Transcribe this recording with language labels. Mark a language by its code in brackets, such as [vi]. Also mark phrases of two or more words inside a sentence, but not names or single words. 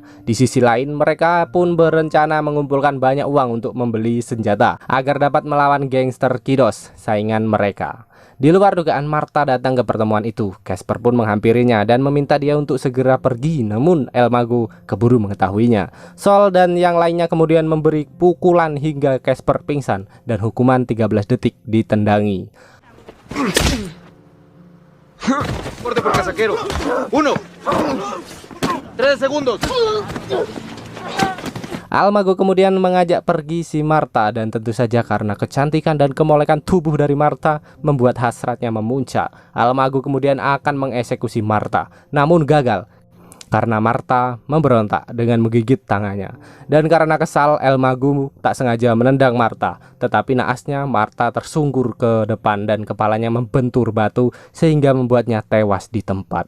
[id] Di sisi lain, mereka pun berencana mengumpulkan banyak uang untuk membeli senjata agar dapat melawan gangster Kidos, saingan mereka. Di luar dugaan, Martha datang ke pertemuan itu. Casper pun menghampirinya dan meminta dia untuk segera pergi, namun El Mago keburu mengetahuinya. Sol dan yang lainnya kemudian memberi pukulan hingga Casper pingsan dan hukuman 13 detik ditendangi. [es] Corte por casajero. 1. 3 segundos. [id] Almago kemudian mengajak pergi si Martha dan tentu saja karena kecantikan dan kemolekan tubuh dari Martha membuat hasratnya memuncak. Almago kemudian akan mengeksekusi Martha, namun gagal karena Martha memberontak dengan menggigit tangannya. Dan karena kesal, El Mago tak sengaja menendang Martha, tetapi naasnya Martha tersungkur ke depan dan kepalanya membentur batu sehingga membuatnya tewas di tempat.